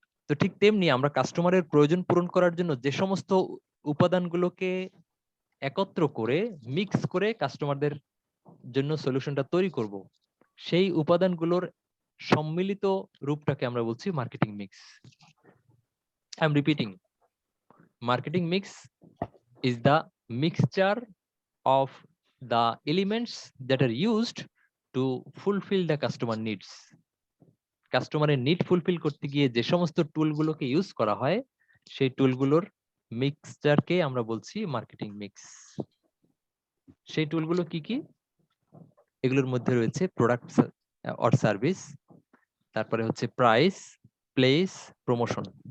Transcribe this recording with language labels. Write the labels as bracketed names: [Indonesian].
[Bangla] তো ঠিক তেমনি আমরা কাস্টমারের প্রয়োজন পূরণ করার জন্য যে সমস্ত উপাদানগুলোকে একত্র করে মিক্স করে কাস্টমারদের জন্য সলিউশনটা তৈরি করব, সেই উপাদানগুলোর সম্মিলিত রূপটাকে আমরা বলছি marketing mix. [English] I am repeating, marketing mix is the mixture of the elements that are used to fulfill the customer needs. [Bangla] কাস্টমারের নিড ফুলফিল করতে গিয়ে যে সমস্ত টুলগুলোকে ইউজ করা হয়, সেই টুলগুলোর মিক্সচারকে আমরা বলছি মার্কেটিং মিক্স। সেই টুলগুলো কি কি? এগুলোর মধ্যে রয়েছে প্রোডাক্ট অর সার্ভিস, তারপরে হচ্ছে প্রাইস, প্লেস, প্রমোশন।